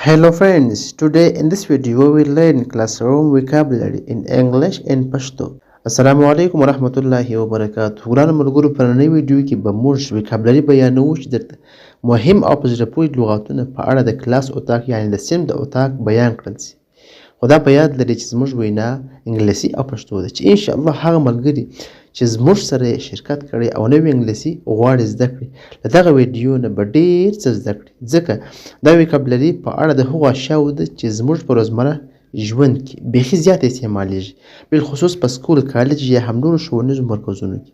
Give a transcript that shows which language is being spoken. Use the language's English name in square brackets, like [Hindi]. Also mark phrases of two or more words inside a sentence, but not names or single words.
[English] Hello friends, today in this video we will learn classroom vocabulary in English and Pashto. [Arabic] السلام علیکم ورحمت الله وبرکاته. [Pashto] ګرانو ملګرو په نننۍ ویډیو کې به موږ vocabulary بیانوو چې درته مهم او په زړه پورې لغاتونه په اړه د کلاس اتاق یعنی د صنف د اتاق بیان کړل شي. خو دا په یاد لرئ چې زموږ وینا انګلیسي او پښتو ده چې [Arabic] ان شاء الله [Pashto] هغه ملګري چې زموږ سره شرکت کړي او نوې انګلیسي غواړي زده کړي له دغه ویډیو نه به ډېر څه زده کړي ځکه دا vocabulary په اړه د هغو اشیاو ده چې زموږ په روزمره ژوند کې بیخي زیات استعمالیږي بالخصوص په سکول کالج یا هم نورو ښوونیزو مرکزونو کې.